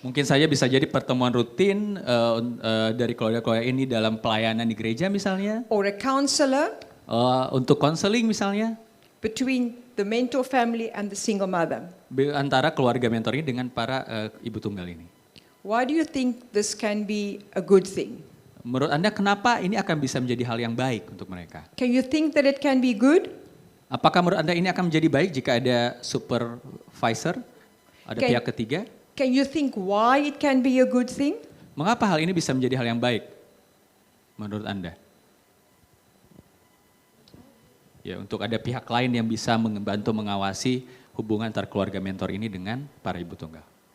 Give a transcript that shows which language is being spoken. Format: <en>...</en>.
<id>Mungkin saja bisa jadi pertemuan rutin dari keluarga-keluarga ini dalam pelayanan di gereja misalnya,</id> <en>or a counselor</en> <id>untuk konseling misalnya,</id> <en>between the mentor family and the single mother.</en> <id>antara keluarga mentor ini dengan para ibu tunggal ini.</id> <en>Why do you think this can be a good thing?</en> <id>Menurut Anda kenapa ini akan bisa menjadi hal yang baik untuk mereka?</id> <en>Can you think that it can be good?</en> <id>Apakah menurut Anda ini akan menjadi baik jika ada supervisor, ada Oke. pihak ketiga?</id> <en>Can you think why it can be a good thing?</en> <id>Mengapa hal ini bisa menjadi hal yang baik menurut Anda? Ya, untuk ada pihak lain yang bisa membantu mengawasi hubungan antar keluarga mentor ini dengan para ibu tunggal.</id>